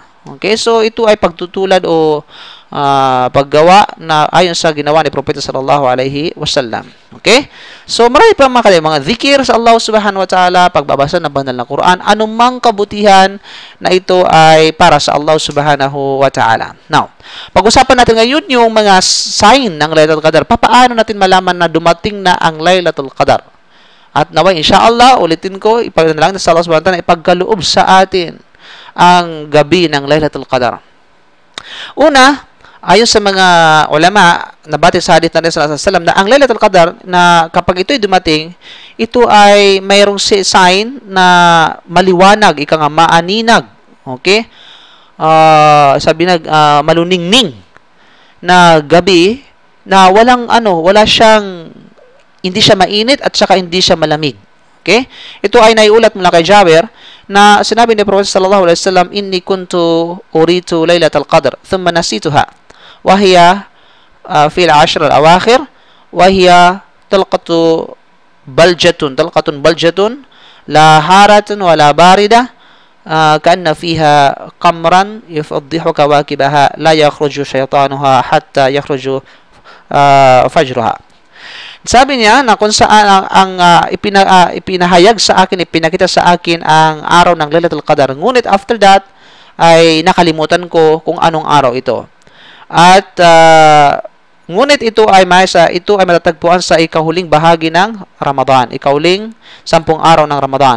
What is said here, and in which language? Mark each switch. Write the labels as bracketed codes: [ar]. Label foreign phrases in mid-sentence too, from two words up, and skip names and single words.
[tl] Okay, so ito ay pagtutulad o paggawa na ayon sa ginawa ni Propeta [ar] صلى الله عليه وسلم. [en] Okay? So [tl] marami pa mga zikir sa Allah [ar] سبحانه وتعالى, [tl] pagbabasa ng banal na Quran, anumang kabutihan na ito ay para sa Allah [ar] سبحانه وتعالى. [tl] Now, pag-usapan natin ngayon yung mga sign ng Laylatul Qadr. Paano natin malaman na dumating na ang Laylatul Qadr? At naway, inshallah, ulitin ko, ipagdanalang sa Allah [ar] سبحانه وتعالى, [tl] ipagkaloob sa atin ang gabi ng Laylatul Qadr. Una, ayon sa mga ulama, nabati sa hadith na rin [ar] صلى الله عليه وسلم [tl] na ang Laylatul Qadr na kapag ito'y dumating, ito ay mayroong sign na maliwanag, ika nga maaninag. Okay? Sabi maluningning na gabi na wala siyang, hindi siya mainit at saka hindi siya malamig. [ar] Okay? [tl] Ito ay naiulat mula kay Jabir na sinabi ni Prophet [ar] صلى الله عليه وسلم إني كنت أريت ليلة القدر ثم نسيتها وهي في العشر الأواخر وهي طلقة بلجة لا حارة ولا باردة كأن فيها قمرا يفضح كواكبها لا يخرج شيطانها حتى يخرج فجرها. [tl] Sabi niya na kung saan ipinahayag sa akin, ipinakita sa akin ang araw ng Laylatul Qadr. Ngunit [en] after that, [tl] ay nakalimutan ko kung anong araw ito. At ngunit ito ay matatagpuan sa ikahuling bahagi ng Ramadan, ikahuling 10 araw ng Ramadan.